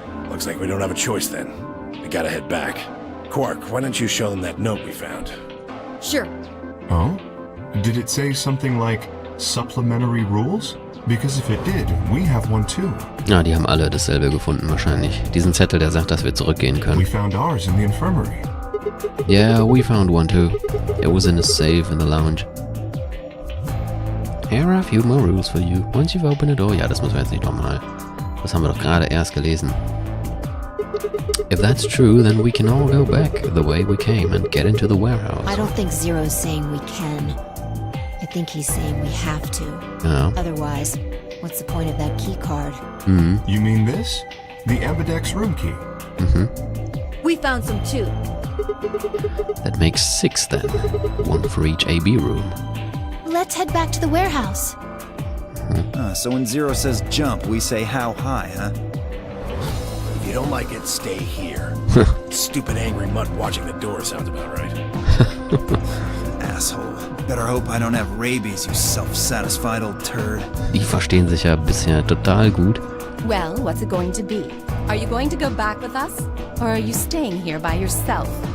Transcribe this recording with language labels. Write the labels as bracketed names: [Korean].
[English] Looks like we don't have a choice then. We gotta head back. Quark, why don't you show them that note we found? Sure. Oh? Did it say something like supplementary rules? Because if it did, we have one too. [German] Ja, die haben alle dasselbe gefunden wahrscheinlich. Diesen Zettel, der sagt, dass wir zurückgehen können. [English] We found ours in the infirmary. Yeah, we found one too. It was in a safe in the lounge. Here are a few more rules for you. Once you've opened a door... [German] Ja, das müssen wir jetzt nicht nochmal. Das haben wir doch gerade erst gelesen. [English] If that's true, then we can all go back the way we came and get into the warehouse. I don't think Zero's saying we can. I think he's saying we have to. [German] Ja. [English] Otherwise, What's the point of that key card? You mean this? The ambidex room key. We found some too. That makes 6 then. 1 for each AB room. Let's head back to the warehouse. So when Zero says jump, we say how high, huh? If you don't like it, stay here. Stupid angry mutt watching the door sounds about right. Asshole. Better hope I don't have rabies, you self-satisfied old turd. [German] Die verstehen sich ja bisher total gut. [English] Well, what's it going to be? Are you going to go back with us? Or are you staying here by yourself?